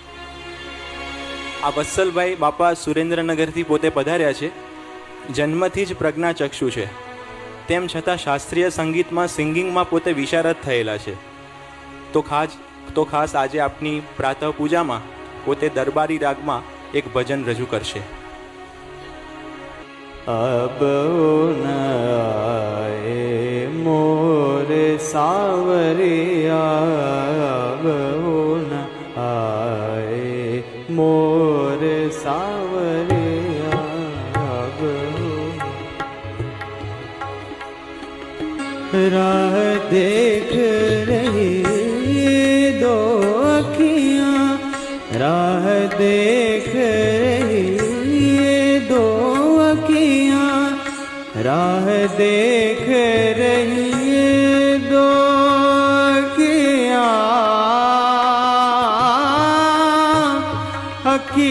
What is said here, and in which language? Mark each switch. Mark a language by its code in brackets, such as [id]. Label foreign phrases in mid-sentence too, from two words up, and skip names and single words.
[gu] આ વત્સલભાઈ બાપા સુરેન્દ્રનગરથી પોતે પધાર્યા છે. જન્મથી જ પ્રજ્ઞાચક્ષુ છે, તેમ છતાં શાસ્ત્રીય સંગીતમાં સિંગિંગમાં પોતે વિશારદ થયેલા છે. તો ખાસ આજે આપની પ્રાતઃ પૂજામાં પોતે દરબારી રાગમાં એક ભજન રજૂ કરશે. [hi] अब न आए मोर सावरिया, अब न आए मोर सावरिया, अब राह देख रही दो अखियाँ, राह देख रही दो अखियाँ, राह देख रही दो अखियाँ,